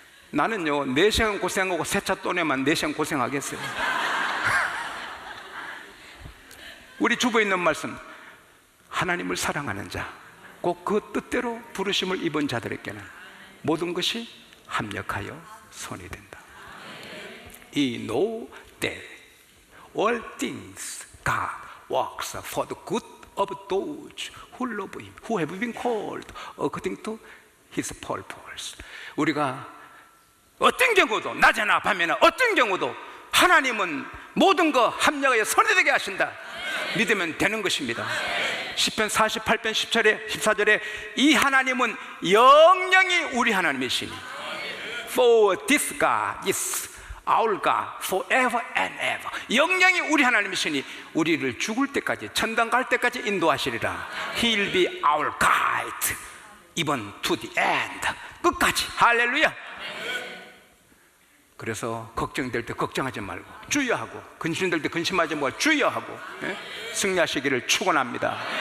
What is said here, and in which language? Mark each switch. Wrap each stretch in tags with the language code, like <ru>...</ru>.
<ko>나는요 4시간 고생하고 새 차 또 내면 4시간 고생하겠어요. 우리 주부에 있는 말씀, 하나님을 사랑하는 자, 꼭 그 뜻대로 부르심을 입은 자들에게는 모든 것이 합력하여 선이 된다.</ko> <en>He know that all things God works for the good of those who love Him, who have been called according to His purpose.</en> <ko>우리가 어떤 경우도 낮에나 밤에나 어떤 경우도 하나님은 모든 거 합력하여 선이 되게 하신다. 믿으면 되는 것입니다. 시편 48편 10절에 14절에 이 하나님은 영영이 우리 하나님이시니</ko> <en>For this God is our God forever and ever.</en> <ko>영영이 우리 하나님이시니 우리를 죽을 때까지 천당 갈 때까지 인도하시리라.</ko> <en>He'll be our guide even to the end.</en> <ko>끝까지. 할렐루야. 그래서 걱정될 때 걱정하지 말고 주의하고, 근심될 때 근심하지 말고 주의하고, 승리하시기를 축원합니다.</ko>